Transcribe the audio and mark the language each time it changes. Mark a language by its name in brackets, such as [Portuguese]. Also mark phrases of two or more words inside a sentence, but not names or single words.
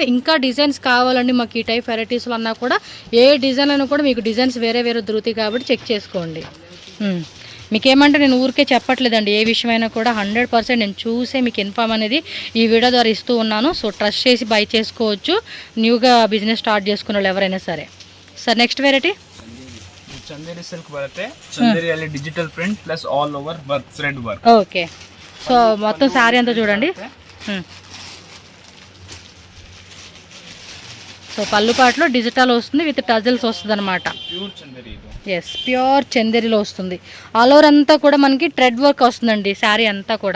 [Telugu] ఇంకా డిజైన్స్ కావాలండి మాకు ఈ టైప్ వెరైటీస్లో అన్నా కూడా, ఏ డిజైన్ అయినా కూడా మీకు డిజైన్స్ వేరే వేరే దొరుకుతాయి కాబట్టి చెక్ చేసుకోండి. మీకేమంటే నేను ఊరికే చెప్పట్లేదండి, ఏ విషయమైనా కూడా 100% నేను చూసే మీకు ఇన్ఫామ్ అనేది ఈ వీడియో ద్వారా ఇస్తూ ఉన్నాను. సో ట్రస్ట్ చేసి బై చేసుకోవచ్చు న్యూగా [English] business start [Telugu] చేసుకున్న వాళ్ళు ఎవరైనా సరే. [English] sir next variety [Kannada] ಚಂದೇರಿ ಸಿಲ್ಕ್ ಬರುತ್ತೆ. [English] ಚಂದೇರಿಯಲ್ಲಿ digital print plus all over work, thread work. [Telugu] ఓకే. సో మొత్తం శారీ అంతా చూడండి. సో పళ్ళు పాటలో డిజిటల్ వస్తుంది, [English] with tassels [Telugu] వస్తుంది అనమాట. ప్యూర్ చందేరి ఇది. ఎస్, ప్యూర్ చందేరిలో వస్తుంది. [English] all over [Telugu] అంతా కూడా మనకి [English] thread work [Telugu] వస్తుందండి శారీ అంతా కూడా.